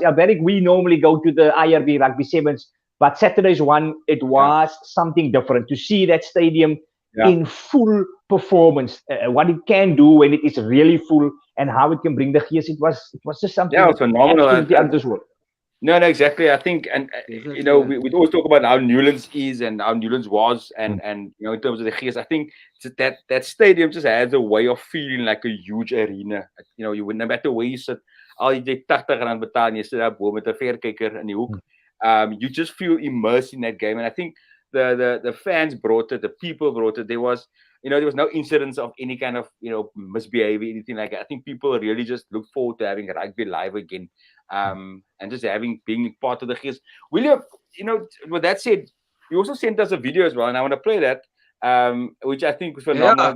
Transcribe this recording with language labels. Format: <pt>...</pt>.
<en>Yeah, Barrick, we normally go to the IRB Rugby Sevens, but Saturday's one, it was something different to see that stadium in full performance, what it can do when it is really full, and how it can bring the gears. It was just something phenomenal. Out of this world. No, exactly. I think, and we always talk about how Newlands is and how Newlands was, and in terms of the gears, I think that stadium just has a way of feeling like a huge arena. You would no matter where you sit,</en> <af>al jy 80 rand betaal en jy sit daar bo met 'n verkyker in die hoek.</af> <en>You just feel immersed in that game, and I think the fans brought it, the people brought it. There was no incidents of any kind of misbehavior, anything like that. I think people really just look forward to having rugby live again, and just being part of the gears. William, with that said, you also sent us a video as well, and I want to play that, which I think was phenomenal.</en>